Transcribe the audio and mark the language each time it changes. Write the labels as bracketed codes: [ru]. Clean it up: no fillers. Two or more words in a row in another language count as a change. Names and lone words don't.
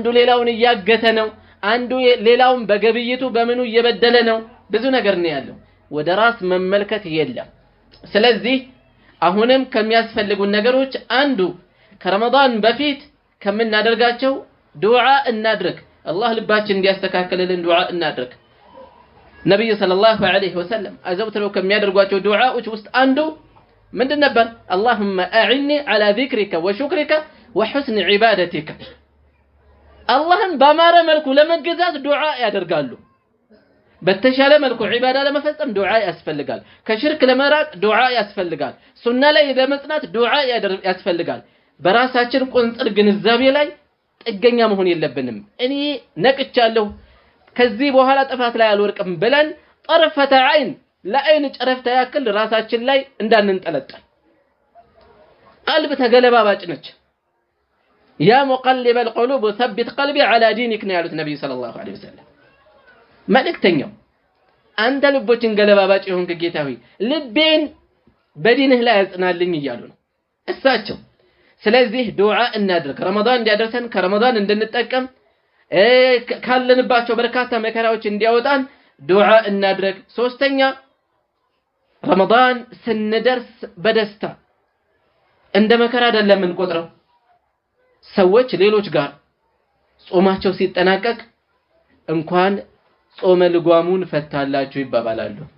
[am] ሌላውን እያገተ ነው አንዱ ሌላውን በገብይቱ በመኑ እየበደለ ነው ብዙ ነገር ነው ያለው ወደ ራስ መመልከት የለም ስለዚህ አሁንም ከሚያስፈልጉ ነገሮች አንዱ ከረመዳን በፊት ከምናደርጋቸው ዱዓ እናድርግ አላህ ልባችን እንዲያስተካክልልን ዱዓ እናድርግ ነብዩ ሰለላሁ ዐለይሂ ወሰለም አዘውትረው ከሚያደርጓቸው ዱዓዎች ውስጥ አንዱ ምንድን ነበር? [ar] اللهم أعني على ذكرك وشكرك وحسن عبادتك [am] አላህን በአማረ መልኩ ለመገዛት ዱዓ ያደርጋሉ። በተሻለ መልኩ ዒባዳ ለመፈጸም ዱዓ ያስፈልጋል። ከሽርክ ለመራቅ ዱዓ ያስፈልጋል። ሱና ላይ ለመጽናት ዱዓ ያስፈልጋል። በራሳችን ቁንጽል ግንዛቤ ላይ ጥገኛ መሆን የለብንም። እኔ ነቅቻለሁ ከዚህ በኋላ ጥፋት ላይ አልወርቅም ብለን [ar] طرفة عين [am] ለአይን ጨረፍታ ያክል ራሳችን ላይ እንዳንንጠለጠል። ቀልብ ተገለባባጭ ነች። ያ [ar] ሙቀልበ القلوب ثبت قلبي على دينك [am] ነው ያሉት ነብዩ [ar] صلى الله عليه وسلم። [am] መልእክተኛው አንተ ልቦችን ገለባባጭ የሆንክ ጌታ ሆይ ልቤን በዲንህ ላይ አጽናልኝ እያሉ ነው እሳቸው። ስለዚህ ዱዓ እናድርግ። ረመዳን እንዲያደርሰን ከረመዳን እንድንጠቀም ካለንባቸው በርካታ መከራዎች እንዲያወጣን ዱዓ እናድርግ። ሶስተኛ ረመዳን ስንደርስ በደስታ እንደ መከራ አይደለም እንቆጥረው። ሰዎች ሌሎች ጋር ጾማቸው ሲጠናቀቅ እንኳን ጾመ ልጓሙን ፈታላችሁ ይባባላሉ።